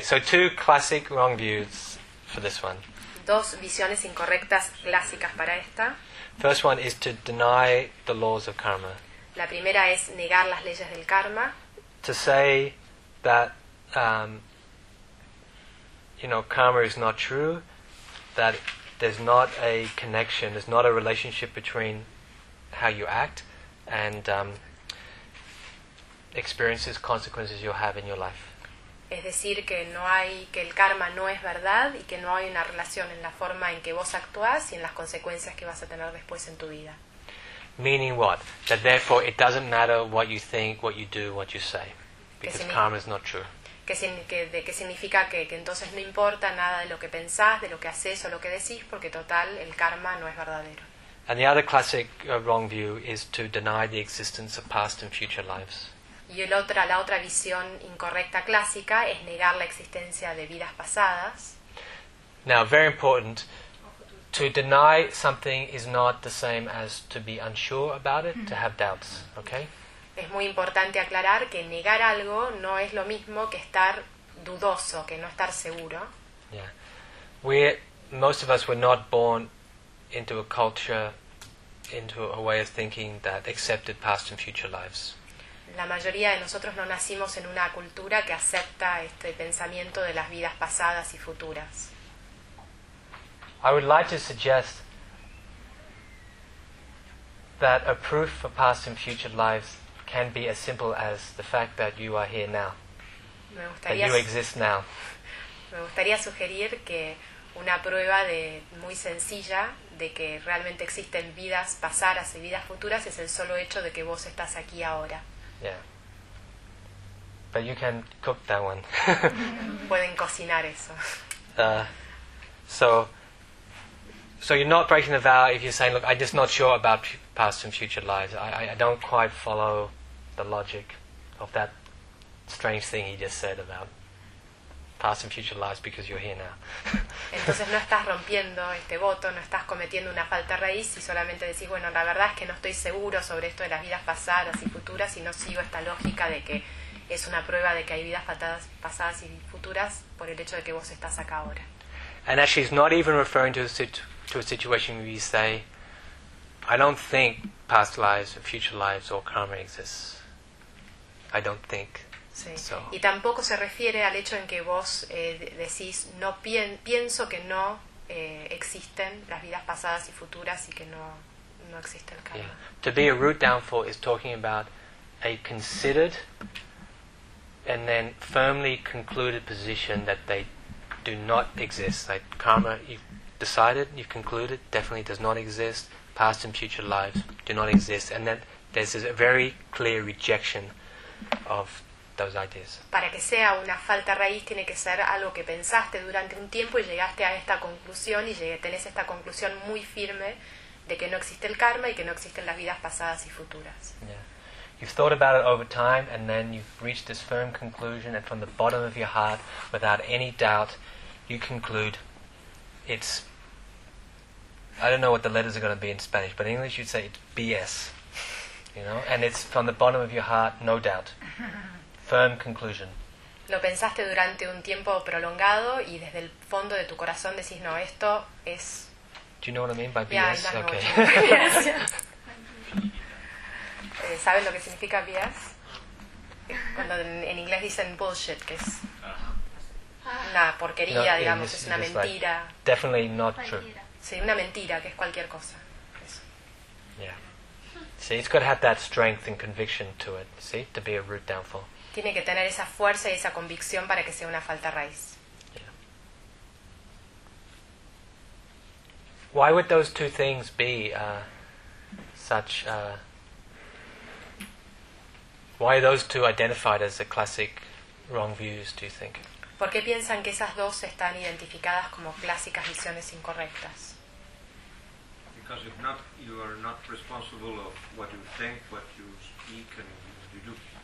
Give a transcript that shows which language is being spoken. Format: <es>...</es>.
<en>So two classic wrong views for this one.</en> <es>Dos visiones incorrectas clásicas para esta.</es> <en>First one is to deny the laws of karma.</en> <es>La primera es negar las leyes del karma.</es> <en>To say that you know, karma is not true, that there's not a connection, there's not a relationship between how you act and experiences, consequences you'll have in your life.</en> <es>Es decir, que no hay, que el karma no es verdad y que no hay una relación en la forma en que vos actuás y en las consecuencias que vas a tener después en tu vida.</es> <en>Meaning what? That therefore it doesn't matter what you think, what you do, what you say. Because karma is not true.</en> <es>Que significa que entonces no importa nada de lo que pensás, de lo que haces o lo que decís, porque total, el karma no es verdadero.</es> <en>And the other classic wrong view is to deny the existence of past and future lives.</en> <es>Y la otra visión incorrecta clásica es negar la existencia de vidas pasadas.</es> <en>Now, very important, to deny something is not the same as to be unsure about it, to have doubts, okay?</en> <es>Es muy importante aclarar que negar algo no es lo mismo que estar dudoso, que no estar seguro.</es> <en>Yeah. Most of us were not born into a culture, into a way of thinking that accepted past and future lives.</en> <es>La mayoría de nosotros no nacimos en una cultura que acepta este pensamiento de las vidas pasadas y futuras.</es> <en>I would like to suggest that a proof for past and future lives can be as simple as the fact that you are here now. That you exist now.</en> <es>Me gustaría sugerir que una prueba de muy sencilla de que realmente existen vidas pasadas y vidas futuras es el solo hecho de que vos estás aquí ahora.</es> <en>Yeah. But you can cook that one.</en> <es>Pueden cocinar eso.</es> <en>So you're not breaking the vow if you're saying, look, I'm just not sure about past and future lives. I don't quite follow the logic of that strange thing he just said about past and future lives because you're here now.</en> <es>Entonces no estás rompiendo este voto, no estás cometiendo una falta raíz y solamente decís, bueno, la verdad es que no estoy seguro sobre esto de las vidas pasadas y futuras y no sigo esta lógica de que es una prueba de que hay vidas pasadas y futuras por el hecho de que vos estás acá ahora.</es> <en>And actually he's not even referring to a situation where you say, I don't think past lives or future lives or karma exists. I don't think.</en> <es>Sí. Y tampoco se refiere al hecho en que vos decís no pienso que no existen las vidas pasadas y futuras y que no existe el karma.</es> <en>Yeah. To be a root downfall is talking about a considered and then firmly concluded position that they do not exist. Like karma, you've decided, you've concluded, definitely does not exist. Past and future lives do not exist, and that there's a very clear rejection of those ideas.</en> <es>Para que sea una falta raíz tiene que ser algo que pensaste durante un tiempo y llegaste a esta conclusión y tenés esta conclusión muy firme de que no existe el karma y que no existen las vidas pasadas y futuras.</es> <en>Yeah. You've thought about it over time and then you've reached this firm conclusion and from the bottom of your heart, without any doubt, you conclude it's, I don't know what the letters are going to be in Spanish, but in English you'd say it's BS. You know? And it's from the bottom of your heart, no doubt. Firm conclusion.</en> <es>Lo pensaste durante un tiempo prolongado y desde el fondo de tu corazón decís, no, esto es...</es> <en>Do you know what I mean by BS? Yeah, okay. Okay.</en> <es>¿Sabes lo que significa BS? Cuando en inglés dicen bullshit, que es una porquería,</es> <en>you know,</en> <es>digamos, es una mentira.</es> <en>Like, definitely not true.</en> <es>Sí, una mentira, que es cualquier cosa. Eso.</es> <en>Yeah. See, it's got to have that strength and conviction to it, see, to be a root downfall.</en> <es>Tiene que tener esa fuerza y esa convicción para que sea una falta raíz.</es> <en>Yeah. Why would those two things be such... why are those two identified as the classic wrong views, do you think?</en> <es>¿Por qué piensan que esas dos están identificadas como clásicas visiones incorrectas?</es> <en>Because if not, you are not responsible of what you think, what you speak and what you do.</en>